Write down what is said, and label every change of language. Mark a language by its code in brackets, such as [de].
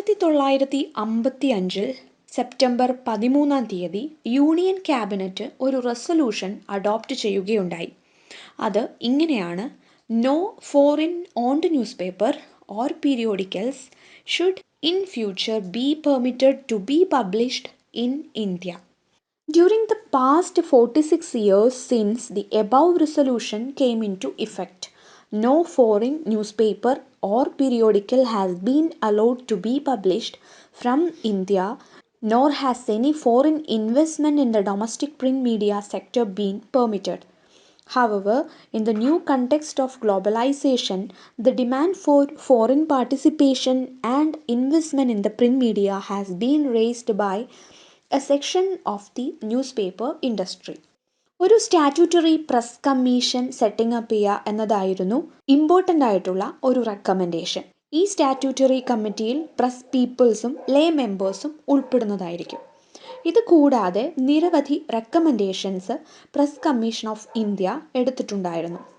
[ml] 1955 September 13 union cabinet ഒരു resolution adopt ചെയ്യുകയുണ്ടായി. അത് ഇങ്ങനെയാണ്: [en] No foreign owned newspaper or periodicals should in future be permitted to be published in India. During the past 46 years since the above resolution came into effect, no foreign newspaper or periodical has been allowed to be published from India, nor has any foreign investment in the domestic print media sector been permitted. However, in the new context of globalization, the demand for foreign participation and investment in the print media has been raised by a section of the newspaper industry. [ml] ഒരു statutory press commission setting up ചെയ്യുക എന്നതായിരുന്നു important ആയിട്ടുള്ള ഒരു recommendation. ഈ statutory കമ്മിറ്റിയിൽ press പീപ്പിൾസും ലേ മെമ്പേഴ്സും ഉൾപ്പെടുന്നതായിരിക്കും. ഇത് കൂടാതെ നിരവധി recommendations press commission of India എടുത്തിട്ടുണ്ടായിരുന്നു.